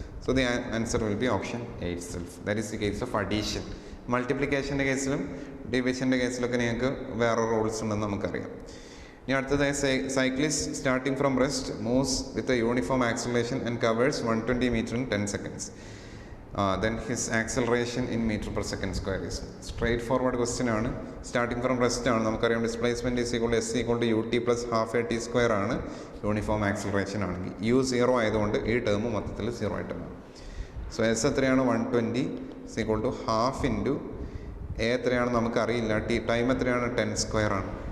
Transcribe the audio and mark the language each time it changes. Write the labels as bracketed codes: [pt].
[en] So the answer will be option A itself. That is the case of addition. [ml] മൾട്ടിപ്ലിക്കേഷൻ്റെ കേസിലും ഡിവിഷൻ്റെ കേസിലൊക്കെ നിങ്ങൾക്ക് വേറെ rules ഉണ്ടെന്ന് നമുക്കറിയാം. ഇനി അടുത്തതായി [en] Cyclist starting from rest moves with a uniform acceleration and covers 120 meter in 10 seconds. Then his acceleration in meter per second square is. Straight forward question ആണ്. Starting from rest ആണ്. നമുക്കറിയാം displacement is equal s equal to ut plus half a t square ആണ് uniform acceleration ആണെങ്കിൽ. [ml] u 0 ആയതുകൊണ്ട് ഈ term മൊത്തത്തിൽ 0 ആയിട്ട് മാറും. സോ എസ് എത്രയാണ്? [en] 120 is equal to half into a [ml] എത്രയാണ് നമുക്കറിയില്ല, ടൈം എത്രയാണ്? [en] 10 square ആണ്.